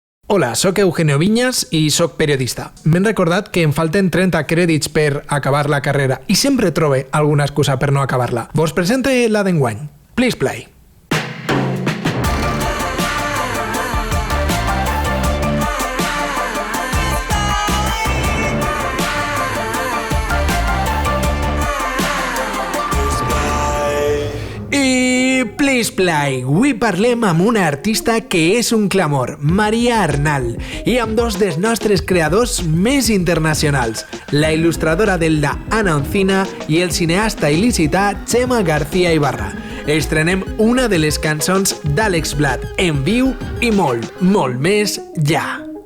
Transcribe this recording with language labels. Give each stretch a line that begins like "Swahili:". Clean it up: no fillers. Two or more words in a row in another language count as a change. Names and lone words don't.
Catalan: Hola, sóc Eugenio Viñas i sóc periodista. M'he recordat que em falten 30 crèdits per acabar la carrera i sempre trobe alguna excusa per no acabar-la. Vos presente la d'enguany.
English: Please play. Please Play.
Catalan: Avui parlem amb una artista que és un clamor, Maria Arnal, i amb dos dels nostres creadors més internacionals, la il·lustradora del da Ana Oncina i el cineasta il·licità Chema García Ibarra. Estrenem una de les cançons d'Àlex Blat en viu i molt, molt més ja.